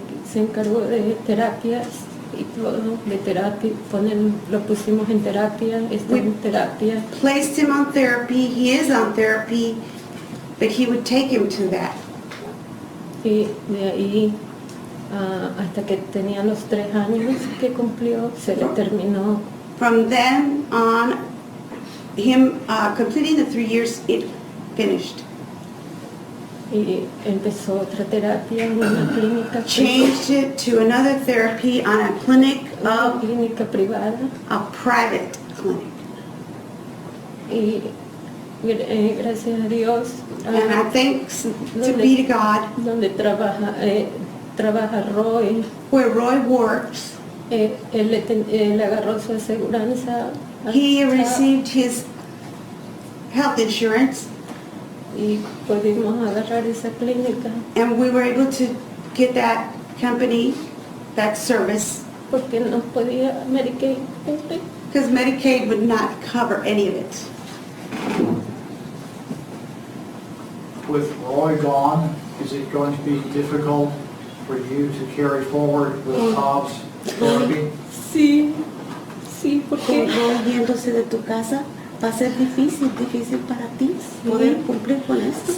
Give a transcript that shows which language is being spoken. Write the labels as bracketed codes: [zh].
[es] Se encargó de terapias y todo, de terapia, lo pusimos en terapia, está en terapia. [en] placed him on therapy. He is on therapy, but he would take him to that. [es] Y de ahí hasta que tenía los 3 años que cumplió, se le terminó. [en] From then on, him completing the 3 years, it finished. [es] Y empezó otra terapia en una clínica, [en] Changed it to another therapy on a clinic, [es] una clínica privada. [en] a private clinic. [es] Y gracias a Dios, [en] And I thanks to be to God, [es] donde trabaja Roy, [en] where Roy works, [es] él agarró su aseguranza. [en] he received his health insurance, [es] Y pudimos agarrar esa clínica [en] and we were able to get that company, that service, [es] porque no podía Medicaid cubrir. [en] because Medicaid would not cover any of it. With Roy gone, is it going to be difficult for you to carry forward with Bob's therapy? [es] Sí, sí, Con porque Roy yéndose de tu casa, va a ser difícil para ti poder cumplir con esto.